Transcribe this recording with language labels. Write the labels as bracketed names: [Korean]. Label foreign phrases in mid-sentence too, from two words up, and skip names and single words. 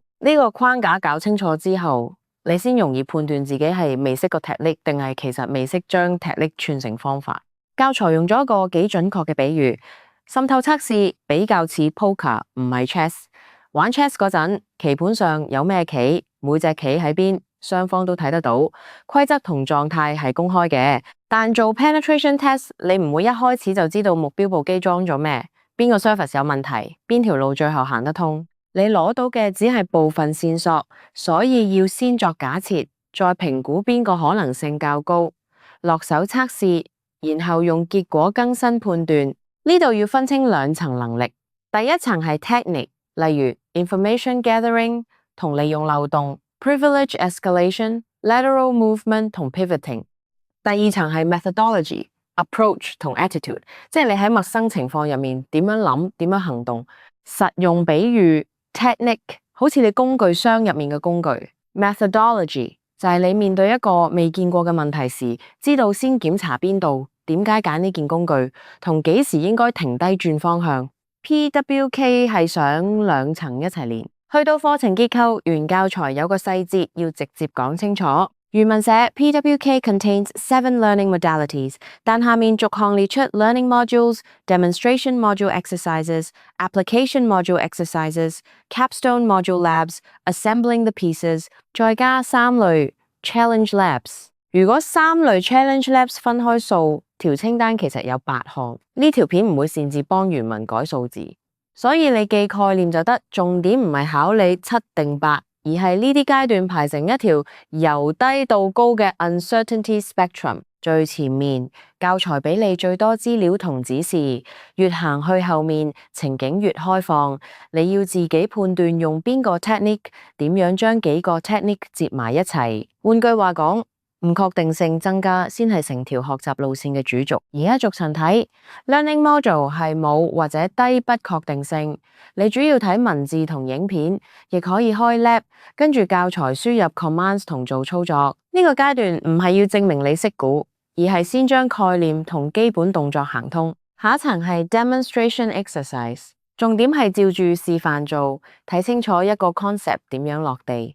[Cantonese] 呢個框架搞清楚之後，你先容易判斷自己係未識個 technique 定係其實未識將 technique 串成方法。教材用咗一個幾準確嘅比喻，滲透測試比較似 poker 唔係 chess。玩 chess 嗰陣，棋盤上有咩棋，每隻棋喺邊，雙方都睇得到，規則同狀態係公開嘅。但做 [English] penetration test， [Cantonese] 你唔會一開始就知道目標部機裝咗咩，邊個 service 有問題，邊條路最後行得通。你攞到嘅只係部分線索，所以要先作假設，再評估邊個可能性較高，落手測試，然後用結果更新判斷。呢度要分清兩層能力，第一層係 technique， 例如 [English] information gathering [Cantonese] 同利用漏洞 [English] privilege escalation lateral movement [Cantonese] 同 pivoting。第二層係 [English] methodology approach [Cantonese] 同 attitude， 即係你喺陌生情況入面點樣諗，點樣行動。實用比喻 technique 好似你工具箱入面嘅工具， methodology 就係你面對一個未見過嘅問題時，知道先檢查邊度，點解揀呢件工具，同幾時應該停低轉方向。PWK 係想兩層一齊練。去到課程結構，原教材有個細節要直接講清楚。原文寫 [English] PWK contains 7 learning modalities， [Cantonese] 但下面逐項列出 [English] learning modules、demonstration module exercises、application module exercises、capstone module labs、assembling the pieces， [Cantonese] 再加3類 [English] challenge labs。 [Cantonese] 如果3類 [English] challenge labs [Cantonese] 分開數，條清單其實有8項。呢條片唔會擅自幫原文改數字，所以你記概念就得，重點唔係考你7定8，而係呢啲階段排成一條由低到高嘅 [English] uncertainty spectrum。 [Cantonese] 最前面教材俾你最多資料同指示，越行去後面情景越開放，你要自己判斷用邊個 technique， 點樣將幾個 technique 接埋一齊。換句話講，唔確定性增加先係成條學習路線嘅主軸。而家逐層睇 [English] learning module [Cantonese] 係冇或者低不確定性，你主要睇文字同影片，亦可以開 lab 跟住教材輸入 commands 同做操作。呢個階段唔係要證明你識估，而係先將概念同基本動作行通。下一層係 [English] demonstration exercise， [Cantonese] 重點係照住示範做，睇清楚一個 concept 點樣落地。